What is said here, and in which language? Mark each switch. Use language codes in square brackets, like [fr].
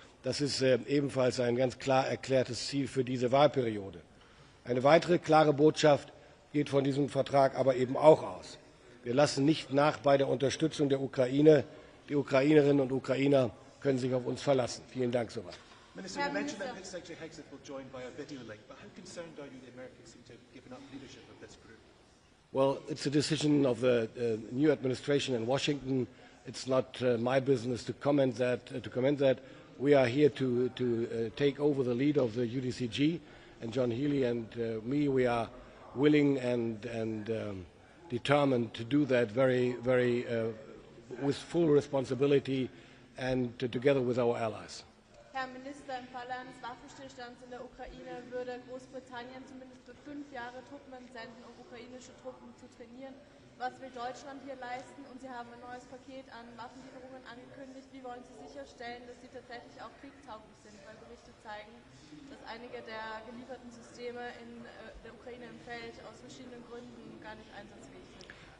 [de] Das ist ebenfalls ein ganz klar erklärtes Ziel für diese Wahlperiode. Eine weitere klare Botschaft geht von diesem Vertrag aber eben auch aus. Wir lassen nicht nach bei der Unterstützung der Ukraine. Die Ukrainerinnen und Ukrainer können sich auf uns verlassen. Vielen Dank soweit. [en] Minister, you mentioned that Secretary Hegseth will join by a video link, but how concerned are you the Americans seem to have given up leadership of this group? Well, it's a decision of the new administration in Washington. It's not my business to comment that. We are here to take over the lead of the UDCG, and John Healey and me. We are willing and determined to do that very with full responsibility and together with our allies. [de] Herr Minister, im Falle eines Waffenstillstands in der Ukraine würde Großbritannien zumindest für 5 Jahre Truppen entsenden, um ukrainische Truppen zu trainieren. Was will Deutschland hier leisten? Und Sie haben ein neues Paket an Waffenlieferungen angekündigt. Wie wollen Sie sicherstellen, dass sie tatsächlich auch kriegstauglich sind? Weil Berichte zeigen, dass einige der gelieferten Systeme in der Ukraine im Feld aus verschiedenen Gründen gar nicht einsatzfähig sind.